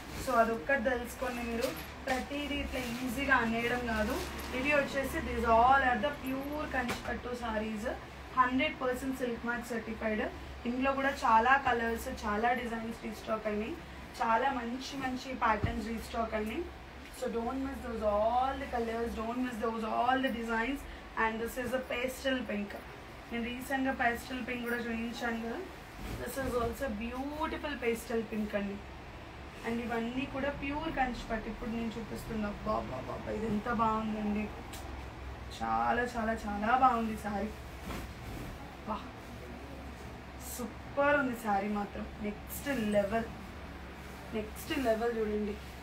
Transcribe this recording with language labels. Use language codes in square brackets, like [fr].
[te] So అదొక్కటి తెలుసుకొని మీరు ప్రతిదీ ఇట్లా ఈజీగా అనేయడం కాదు. ఇవి వచ్చేసి [en] This all are the pure కంచిపట్టు saris, 100% silk mark certified. [te] ఇందులో కూడా చాలా కలర్స్, చాలా డిజైన్స్ రీస్టాక్ అయినాయి, చాలా మంచి మంచి ప్యాటర్న్స్ రీస్టాక్ అయినాయి. [en] So don't miss those all the colors, don't miss those all the designs. And this is a pastel pink. [te] నేను రీసెంట్గా pastel pink కూడా చూపించాను కదా. [en] This is also beautiful pastel pink అండి. [te] అండ్ ఇవన్నీ కూడా ప్యూర్ కంచిపట్టు. ఇప్పుడు నేను చూపిస్తున్నా, అబ్బా బాబా ఇది ఎంత బాగుందండి, చాలా చాలా చాలా బాగుంది సారీ. వా సూపర్ ఉంది సారీ మాత్రం, నెక్స్ట్ లెవెల్, నెక్స్ట్ లెవెల్ చూడండి.